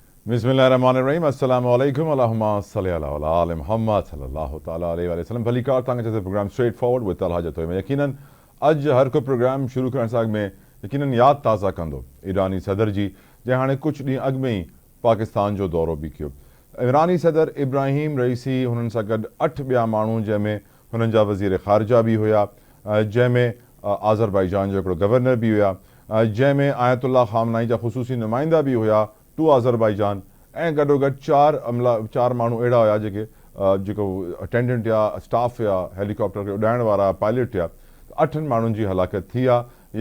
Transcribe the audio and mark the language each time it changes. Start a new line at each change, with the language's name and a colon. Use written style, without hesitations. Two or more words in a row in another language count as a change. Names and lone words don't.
Arabic: بسم الله الرحمن الرحيم السلام عليكم اللهم صل على آل محمد صلى الله تعالى عليه وسلم.
Sindhi: भली कार तव्हांखे चए प्रोग्राम स्ट्रेट फॉरवर्ड विद तलहा जतोई में यकीनन अॼु हर को प्रोग्राम शुरू करण सां अॻु में यकीनन यादि ताज़ा कंदो ईरानी सदर जी, जंहिं हाणे कुझु ॾींहं अॻु में ई पाकिस्तान जो दौरो बि कयो। ईरानी सदर इब्राहिम रईसी, हुननि सां गॾु 8 ॿिया माण्हू, जंहिंमें हुननि जा वज़ीर ख़ारजा बि हुया, जंहिंमें आज़रबाईजान जो हिकिड़ो गवर्नर बि हुया, जंहिंमें आयतुल्लाह ख़ामनाई जा ख़ुसूसी नुमाइंदा बि हुया टू आज़रबाईजान, ऐं गॾोगॾु चार माण्हू अहिड़ा हुया जेको अटेंडेंट या स्टाफ या हेलीकॉप्टर खे उॾाइण वारा पायलट या 8 माण्हुनि जी हलाकत थी आहे।